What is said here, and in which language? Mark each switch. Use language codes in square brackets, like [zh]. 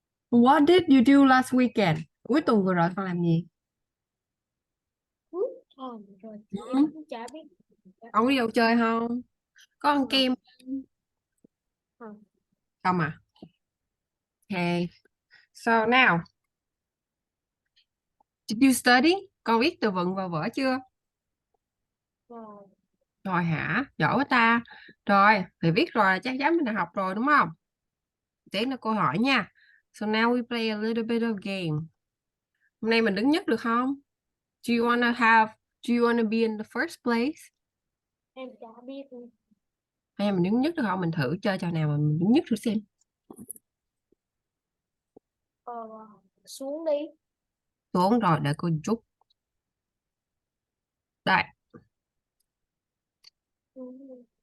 [en] What did you do last weekend? [vi] Cuối tuần vừa rồi con làm gì? Rồi em Ừ? cũng chả biết. Con đi đâu chơi không? Có ăn kem Không. không à? [en] Okay. So now, did you study? [vi] Con viết từ vựng vào vở chưa? Rồi. Rồi hả? Giỏi quá ta. Rồi, thì viết rồi là chắc chắn mình đã học rồi đúng không? Tiếp là câu hỏi nha. [en] So now we play a little bit of game. [vi] Hôm nay mình đứng nhất được không? [en] Do you wanna be in the first place? [vi] Em chả biết. Hay mình đứng nhất được không? Mình thử chơi trò nào mà mình đứng nhất thử xem. Ờ, xuống đi. Xuống rồi, để cô chút. Đây, Xuống đi.